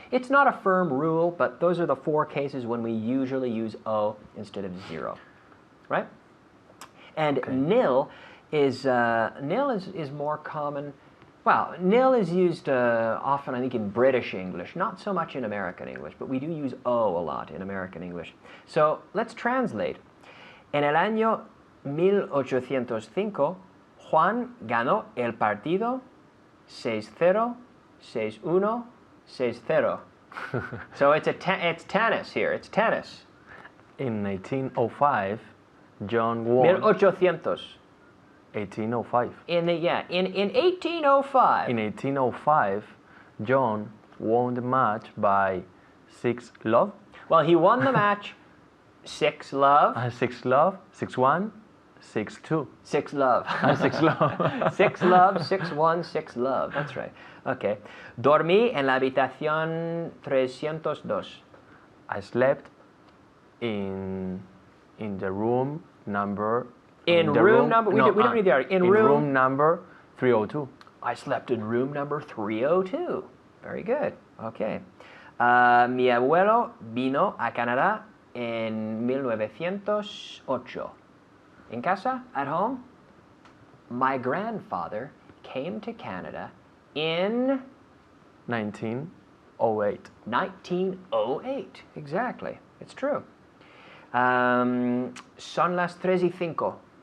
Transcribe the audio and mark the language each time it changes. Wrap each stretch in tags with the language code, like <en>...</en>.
<en>It's not a firm rule, but those are the 4 cases when we usually use O instead of 0, right? And Okay. nil is more common. Well, nil is used often, I think, in British English, not so much in American English, but we do use O a lot in American English. So let's translate.</en> <es>En el año 1805, Juan ganó el partido 6-0, 6-1, 6-0.</es> <en>So it's tennis here. It's tennis. In 1905, John won 1800. 1805. In 1805. In 1805, John won the match by 6-love. Well, he won the match 6-love. 6-love, 6-1, 6-2. 6-love. 6-love. 6-love, 6-1, 6-love. That's right. Okay.</en> <es>Dormí en la habitación 302.</es> <en>I slept in the room number. In the room number. We didn't read the article. In room number 302. I slept in room number 302. Very good. Okay.</en> <es>Mi abuelo vino a Canadá en 1908.</es> <en>In casa, at home, my grandfather came to Canada in 1908. 1908. Exactly. It's true.</en> <es>Son las 3:05.</es>